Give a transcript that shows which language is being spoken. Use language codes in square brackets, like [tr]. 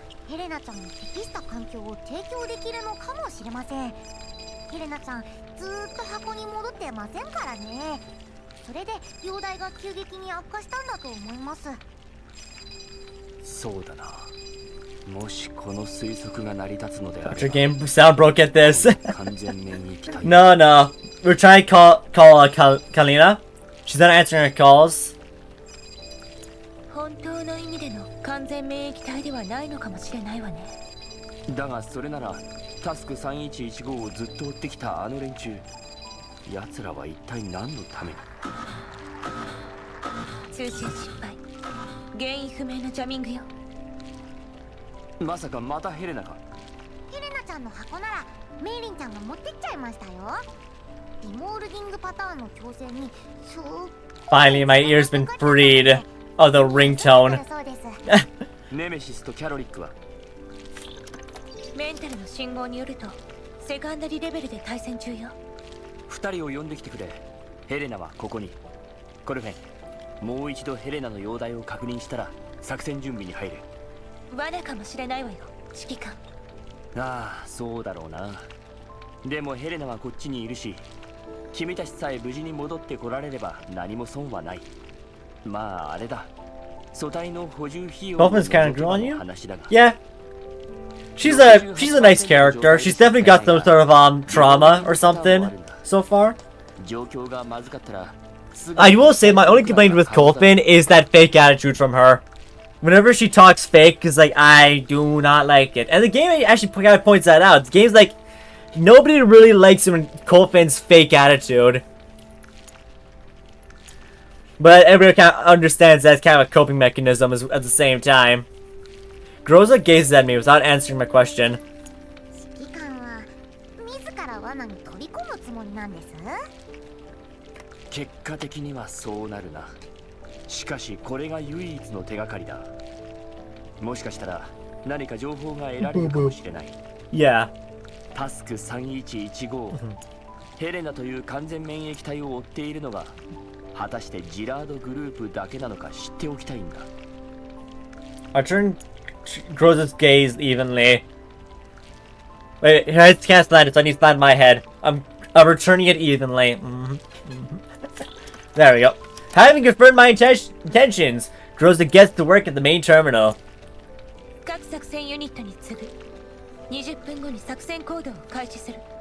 [ja] ヘレナちゃんに適した環境を提供できるのかもしれません。ヘレナちゃんずーっと箱に戻ってませんからね。それで容体が急激に悪化したんだと思います。そうだな。もしこの推測が成り立つのであれば。 [en] Your game sound broke at this. No, no. We're trying to call Kalina. She's not answering her calls. [ja] 本当の意味での完全免疫体ではないのかもしれないわね。だがそれならタスク3115をずっと追ってきたあの連中、奴らは一体何のために。通信失敗、原因不明のジャミングよ。まさかまたヘレナか。ヘレナちゃんの箱ならメイリンちゃんが持ってっちゃいましたよ。ディモールディングパターンの挑戦にすっ [en] Finally, my ear's been freed of the ringtone. [ja] ネメシスとキャロリックはメンタルの信号によるとセカンダリレベルで対戦中よ。 2人を呼んできてくれ。ヘレナはここに。コルフェン、もう一度ヘレナの容体を確認したら作戦準備に入る。罠かもしれないわよ、指揮官。ああ、そうだろうな。でもヘレナはこっちにいるし、君たちさえ無事に戻ってこられれば何も損はない。まああれだ、素体の補充費用の [en] Dolphin's kind of drawn you? [ja] 話だが。 [en] Yeah. She's a nice character. She's definitely got some sort of trauma or something so far. [ja] 状況がまずかったら [en] I will say my only complaint with Colfin is that fake attitude from her. Whenever she talks fake, cause like I do not like it. And the game actually kind of points that out. The game's like nobody really likes when Colfin's fake attitude. But everybody kind of understands that's kind of a coping mechanism at the same time. Groza gazes at me without answering my question. [ja] 指揮官は自ら罠に取り込むつもりなんです。結果的にはそうなるな。しかしこれが唯一の手がかりだ。もしかしたら何か情報が得られるかもしれない。 [en] Yeah. [ja] タスク3115、ヘレナという完全免疫体を追っているのが果たしてジラードグループだけなのか知っておきたいんだ。 [en] I turn Groza's gaze evenly. Wait, I can't slant it, so I need to slant my head. I'm returning it evenly. There we go. Having confirmed my intentions, Groza gets to work at the main terminal. [ja] 各作戦ユニットに次ぐ。20分後に作戦行動を開始する。